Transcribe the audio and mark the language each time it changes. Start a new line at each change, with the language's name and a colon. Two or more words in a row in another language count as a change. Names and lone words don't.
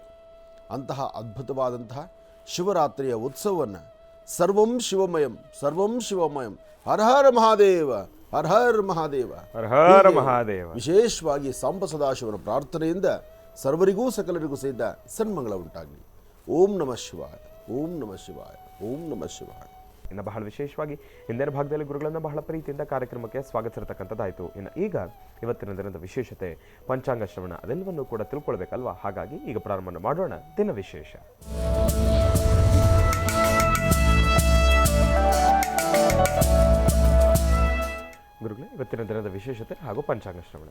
Kannada: ಅಂತಹ ಅದ್ಭುತವಾದಂತಹ ಶಿವರಾತ್ರಿಯ ಉತ್ಸವವನ್ನು
Sanskrit: ಸರ್ವಂ ಶಿವಮಯಂ ಸರ್ವಂ ಶಿವಮಯಂ ಹರ ಹರ ಮಹಾದೇವ ಹರ ಹರ ಮಹಾದೇವ ಹರ ಹರ ಮಹಾದೇವ
Kannada: ವಿಶೇಷವಾಗಿ ಸಾಂಬ ಸದಾಶಿವನ ಪ್ರಾರ್ಥನೆಯಿಂದ ಸರ್ವರಿಗೂ ಸಕಲರಿಗೂ ಸಹಿತ ಸನ್ಮಂಗಳ ಉಂಟಾಗಲಿ.
Sanskrit: ಓಂ ನಮಃ ಶಿವಾಯ, ಓಂ ನಮಃ ಶಿವಾಯ, ಓಂ ನಮಃ ಶಿವಾಯ.
Kannada: ಇನ್ನು ಬಹಳ ವಿಶೇಷವಾಗಿ ಹಿಂದಿನ ಭಾಗದಲ್ಲಿ ಗುರುಗಳನ್ನು ಬಹಳ ಪ್ರೀತಿಯಿಂದ ಕಾರ್ಯಕ್ರಮಕ್ಕೆ ಸ್ವಾಗತಿಸಿರ್ತಕ್ಕಂಥದ್ದಾಯಿತು. ಇನ್ನು ಈಗ ಇವತ್ತಿನ ದಿನದ ವಿಶೇಷತೆ ಪಂಚಾಂಗ ಶ್ರವಣ, ಅದೆಲ್ಲವನ್ನು ಕೂಡ ತಿಳ್ಕೊಳ್ಬೇಕಲ್ವಾ? ಹಾಗಾಗಿ ಈಗ ಪ್ರಾರಂಭ ಮಾಡೋಣ ದಿನ ವಿಶೇಷ. ಗುರುಗಳೇ, ಇವತ್ತಿನ ದಿನದ ವಿಶೇಷತೆ ಹಾಗೂ ಪಂಚಾಂಗ ಶ್ರವಣ.